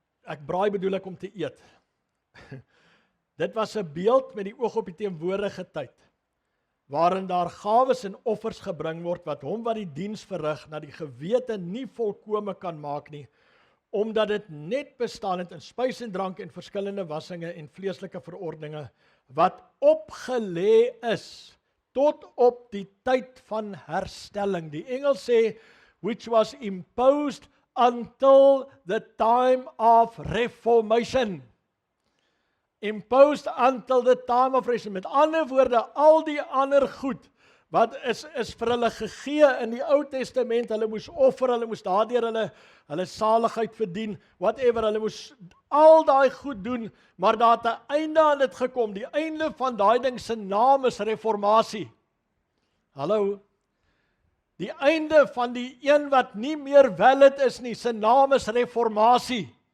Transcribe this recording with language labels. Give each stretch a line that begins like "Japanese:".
Afrikaans: Ek braai bedoel ek om te eet. Dit was 'n beeld met die oog op die teenwoordige tyd, waarin daar gawes en offers gebring word, wat hom wat die diens verrig, na die gewete nie volkome kan maak nie, omdat dit net bestaan het in spys en drank en verskillende wassinge en vleeslike verordeninge, wat opgelê is, tot op die tyd van herstelling. Die Engels sê,
English: which was imposed until the time of reformation. Imposed until the time of reformation.
Afrikaans: Met ander woorde, al die ander goed, wat is vir hulle gegee in die Ou Testament, hulle moes offer, hulle moes daardeur hulle saligheid verdien, whatever, hulle moes al daai goed doen, maar daar het 'n einde aan dit gekom. Die einde van daai ding se naam is reformatie. Hallo? Die einde van die een wat nie meer valid is nie, se naam is reformatie.